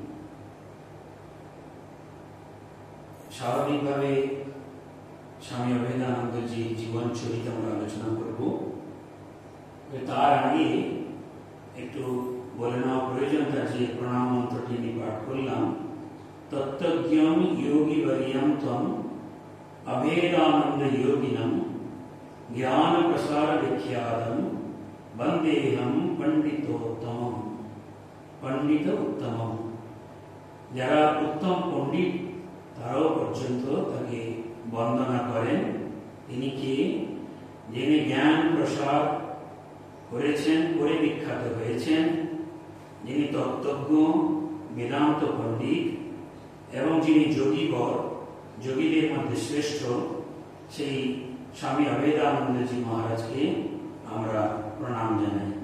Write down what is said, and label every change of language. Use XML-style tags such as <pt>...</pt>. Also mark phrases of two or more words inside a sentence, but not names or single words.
<bn>স্বাভাবিক ভাবে স্বামী অভেদানন্দ জী জীবন চরিত আলোচনা করব। তার আগে একটু বলে নেওয়া প্রয়োজন যে প্রণাম মন্ত্রটি পাঠ করলাম।</bn> <sa>तत्त्वज्ञं योगिवर्यं त्वं अभेदानंद योगिनं ज्ञान प्रसार विख्यातं वंदेहम पंडितोत्तमम।</sa> <bn>পণ্ডিত উত্তম যারা উত্তম পণ্ডিত তারাও পর্যন্ত তাকে বন্দনা করেন। তিনি কি? যিনি জ্ঞান প্রসার করেছেন, করে বিখ্যাত হয়েছেন, যিনি তত্ত্বজ্ঞ বেদান্ত পণ্ডিত এবং যিনি যোগীবর যোগীদের মধ্যে শ্রেষ্ঠ সেই স্বামী অভেদানন্দজি মহারাজকে আমরা প্রণাম জানাই।</bn>